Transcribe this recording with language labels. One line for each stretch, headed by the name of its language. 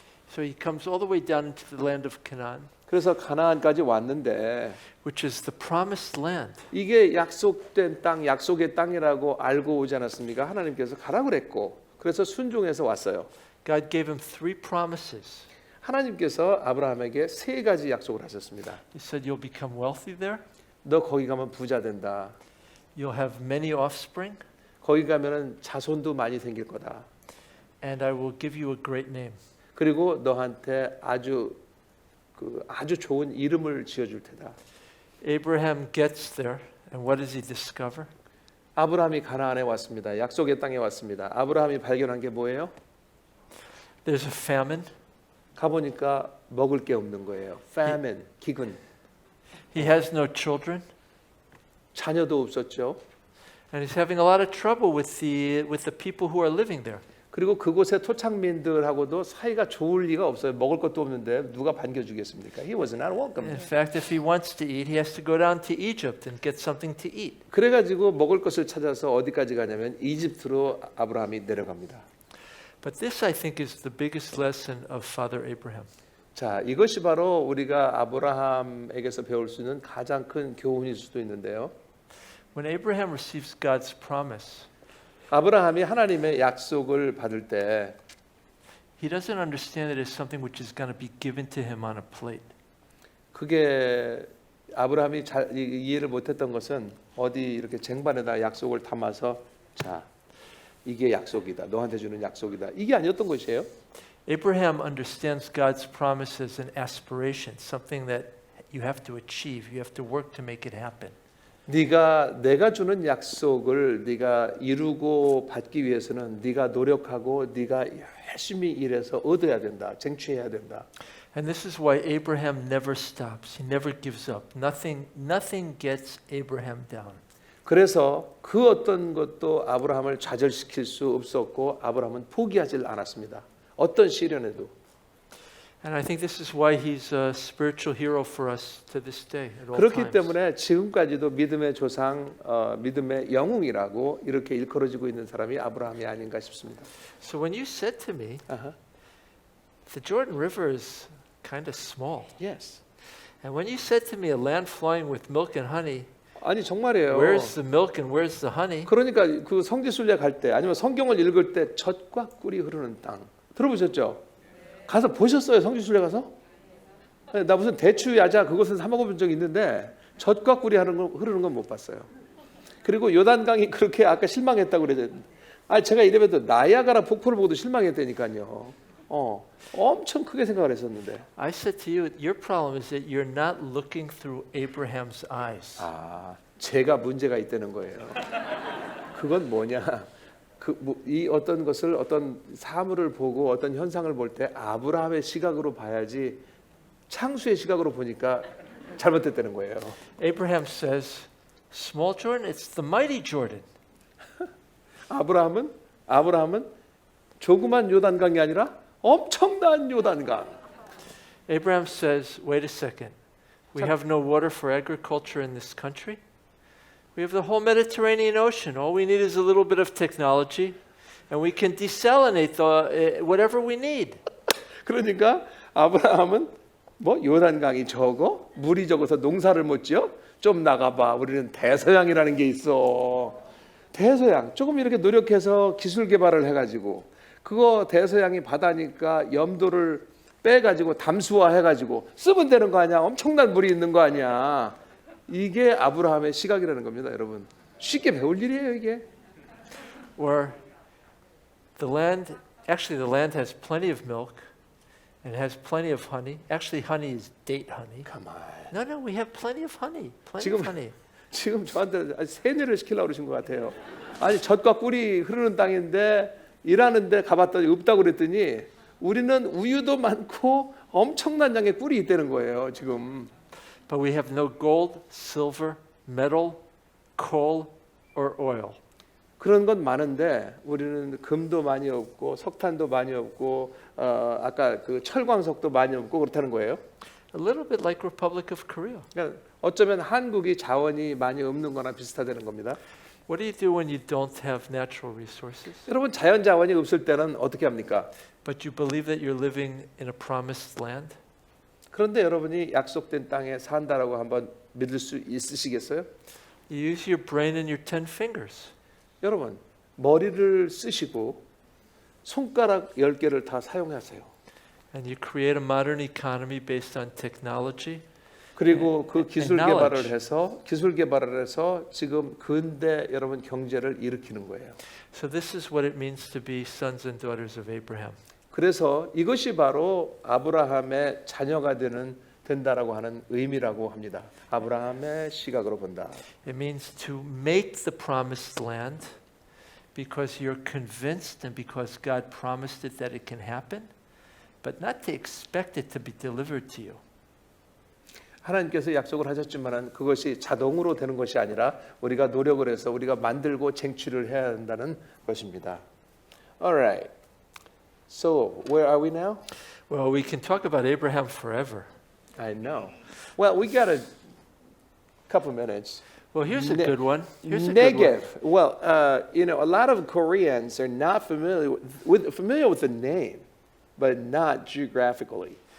English: So he comes all the way down into the land of Canaan,
Korean: 그래서 가나안까지 왔는데
English: which is the promised land.
Korean: 이게 약속된 땅, 약속의 땅이라고 알고 오지 않았습니까? 하나님께서 가라 그랬고, 그래서 순종해서 왔어요.
English: God gave him 3 promises.
Korean: 하나님께서 아브라함에게 3가지 약속을 하셨습니다.
English: He said, "You'll become wealthy there.
Korean: 너 거기 가면 부자 된다.
English: You'll have many offspring,
Korean: 거기 가면은 자손도 많이 생길 거다.
English: and I will give you a great name."
Korean: 그리고 너한테 아주 좋은 이름을 지어줄 테다.
English: Abraham gets there, and what does he discover?
Korean: 아브라함이 가나안에 왔습니다. 약속의 땅에 왔습니다. 아브라함이 발견한 게 뭐예요?
English: There's a famine.
Korean: 가보니까 먹을 게 없는 거예요. famine, 기근.
English: He has no children,
Korean: 자녀도 없었죠.
English: and he's having a lot of trouble with the people who are living there.
Korean: 그리고 그곳의 토착민들하고도 사이가 좋을 리가 없어요. 먹을 것도 없는데 누가 반겨주겠습니까?
English: He was not welcome. In fact, if he wants to eat, he has to go down to Egypt and get something to eat.
Korean: 그래가지고 먹을 것을 찾아서 어디까지 가냐면 이집트로 아브라함이 내려갑니다.
English: But this, I think, is the biggest lesson of Father Abraham.
Korean: 자, 이것이 바로 우리가 아브라함에게서 배울 수 있는 가장 큰 교훈일 수도 있는데요.
English: When Abraham receives God's promise,
Korean: 아브라함이 하나님의 약속을 받을 때
English: he doesn't understand that it's something which is going to be given to him on a plate.
Korean: 그게 아브라함이 잘 이해를 못했던 것은 어디 이렇게 쟁반에다 약속을 담아서 자 이게 약속이다. 너한테 주는 약속이다. 이게 아니었던 것이에요.
English: Abraham understands God's promises and aspirations, something that you have to achieve. You have to work to make it happen.
Korean: 내가 주는 약속을 네가 이루고 받기 위해서는 네가 노력하고 네가 열심히 일해서 얻어야 된다. 쟁취해야 된다.
English: And this is why Abraham never stops. He never gives up. Nothing gets Abraham down.
Korean: 그래서 그 어떤 것도 아브라함을 좌절시킬 수 없었고 아브라함은 포기하지 않았습니다. 어떤 시련에도.
English: And I think this is why he's a spiritual hero for us to this day at all
Korean: 그렇기
English: times.
Korean: 때문에 지금까지도 믿음의 조상, 믿음의 영웅이라고 이렇게 일컬어지고 있는 사람이 아브라함이 아닌가 싶습니다.
English: So when you said to me, Uh-huh. the Jordan River is kind of small. Yes. And when you said to me a land flowing with milk and honey,
Korean: 아니 정말이에요.
English: where's the milk and where's the honey?
Korean: 그러니까 그 성지순례 갈 때 아니면 성경을 읽을 때 젖과 꿀이 흐르는 땅 들어보셨죠? 가서 보셨어요? 성지순례 가서? 나 무슨 대추 야자 그것은 사 먹어본 적이 있는데 젖과 꿀이 흐르는 건 못 봤어요. 그리고 요단강이 그렇게 아까 실망했다고 그러죠. 제가 이래봬도 나야가라 폭포를 보고도 실망했다니까요. 엄청 크게 생각을 했었는데.
English: I said to you, your problem is that you're not looking through Abraham's eyes.
Korean: 제가 문제가 있다는 거예요. 그건 뭐냐? 이 어떤 것을 어떤 사물을 보고 어떤 현상을 볼 때 아브라함의 시각으로 봐야지 창수의 시각으로 보니까 잘못됐다는 거예요.
English: Abraham says, small Jordan, it's the mighty Jordan.
Korean: 아브라함은 조그만 요단강이 아니라 엄청난 요단강.
English: Abraham says, wait a second. We have no water for agriculture in this country. We have the whole Mediterranean Ocean. All we need is a little bit of technology, and we can desalinate whatever we need.
Korean: 그러니까 아브라함은 뭐 요단강이 적어? 물이 적어서 농사를 못 지어? 좀 나가봐. 우리는 대서양이라는 게 있어. 대서양. 조금 이렇게 노력해서 기술 개발을 해가지고 그거 대서양이 바다니까 염도를 빼가지고 담수화해가지고 쓰면 되는 거 아니야? 엄청난 물이 있는 거 아니야? 이게 아브라함의 시각이라는 겁니다, 여러분. 쉽게 배울 일이에요, 이게.
English: Or the land has plenty of milk and has plenty of honey. Actually, honey is date honey. Come on. No, we have plenty of honey. Plenty of honey.
Korean: 지금 저한테 세뇌를 시키려고 그러신 것 같아요. 아니 젖과 꿀이 흐르는 땅인데 일하는데 가봤더니 없다고 그랬더니 우리는 우유도 많고 엄청난 양의 꿀이 있다는 거예요, 지금.
English: But we have no gold, silver, metal, coal, or oil.
Korean: 그런 건 많은데 우리는 금도 많이 없고 석탄도 많이 없고 아까 그 철광석도 많이 없고 그렇다는 거예요.
English: A little bit like Republic of Korea.
Korean: 그러니까 어쩌면 한국이 자원이 많이 없는 거나 비슷하다는 겁니다.
English: What do you do when you don't have natural resources?
Korean: 여러분 자연 자원이 없을 때는 어떻게 합니까?
English: But you believe that you're living in a promised land?
Korean: 그런데 여러분이 약속된 땅에 산다라고 한번 믿을 수 있으시겠어요?
English: You use your brain and your 10 fingers.
Korean: 여러분 머리를 쓰시고 손가락 10개를 다 사용하세요.
English: And you create a modern economy based on technology.
Korean: 그리고 그 기술
English: knowledge.
Korean: 개발을 해서 지금 근대 여러분 경제를 일으키는 거예요. So this is what it means to be sons and daughters of Abraham. 그래서 이것이 바로 아브라함의 자녀가 된다라고 하는 의미라고 합니다. 아브라함의 시각으로 본다.
English: It means to make the promised land because you're convinced and because God promised it that it can happen, but not to expect it to be delivered to you.
Korean: 하나님께서 약속을 하셨지만은 그것이 자동으로 되는 것이 아니라 우리가 노력을 해서 우리가 만들고 쟁취를 해야 한다는 것입니다.
English: All right. So, where are we now? Well, we can talk about Abraham forever. I know. Well, we got a couple minutes. Well, here's a good one. Here's a good one. Negev. Well, a lot of Koreans are not familiar with the name, but not geographically.